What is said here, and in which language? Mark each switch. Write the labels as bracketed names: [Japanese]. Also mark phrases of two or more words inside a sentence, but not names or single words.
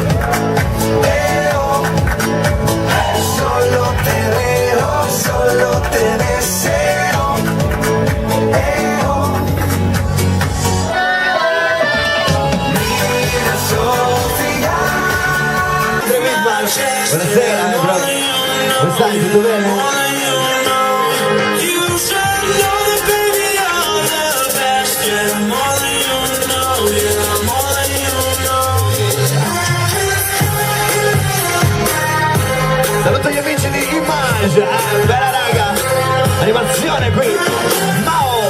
[Spanish] Veo, solo te veo, solo te deseo. Mira Sofia. [Italian] Buonasera, come stai? Tutto bene? Saluto gli amici di Image, bella raga, animazione qui, Mao!